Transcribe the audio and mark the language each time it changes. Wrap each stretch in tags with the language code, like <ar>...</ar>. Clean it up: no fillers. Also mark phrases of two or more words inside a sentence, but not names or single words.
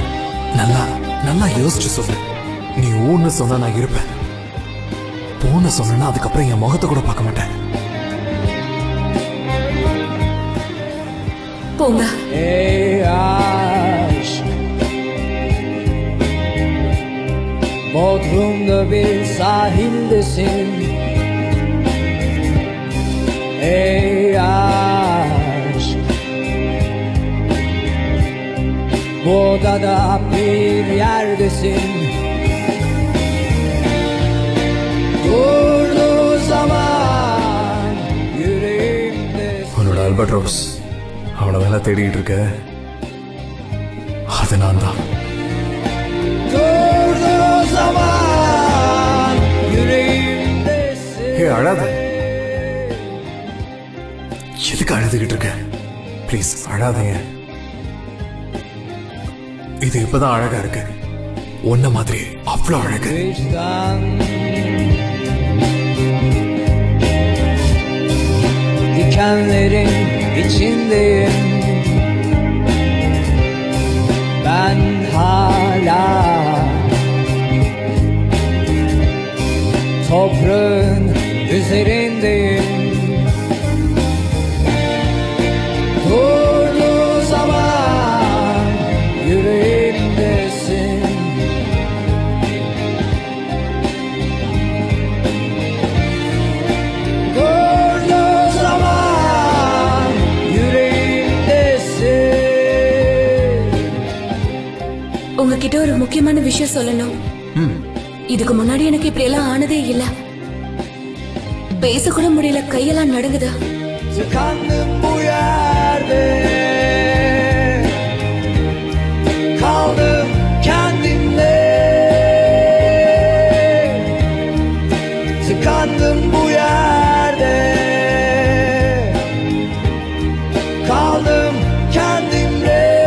<ta>நல்லா நல்லா யோசிச்சு சொல்லு. நீ ஊன்னு சொன்னா நான் இருப்பேன். போன சொன்னா அதுக்கப்புறம் என் முகத்தை கூட பார்க்க மாட்டேன். போங்க.</ta> <tr>Bodrum'da bir sahildesin. Ey aşk, bu odada bir yerdesin. Durduğu zaman yüreğimdesin.</tr> <ta>உன்னோட அல்பர்ட்ரோஸ், அவனை வேலை தேடிட்டு இருக்க. அது நான் தான்.</ta> <tr>Durduğu zaman yüreğimdesin.</tr> <ta>ஹே, அழாத. எதுக்கு அழுதுகிட்டு இருக்க? ப்ளீஸ் அழாதீங்க. இது இப்பதான் அழகா இருக்கு. ஒன்ன மாதிரி அவ்வளவு அழகு.</ta> <tr>Dikenlerin içindeyim. Ben hala Baharın üzerindeyim. Durduğu zaman yüreğimdesin. Durduğu zaman yüreğimdesin.</tr> <ta>உங்ககிட்ட ஒரு முக்கியமான விஷயம் சொல்லணும். இதுக்கு முன்னாடி எனக்கு இப்படி எல்லாம் ஆனதே இல்ல. பேச கூட முடியல, கையெல்லாம் நடுங்குது.</ta> <tr>Tıkandım bu yerde. Kaldım kendimle. Tıkandım bu yerde. Kaldım kendimle.</tr>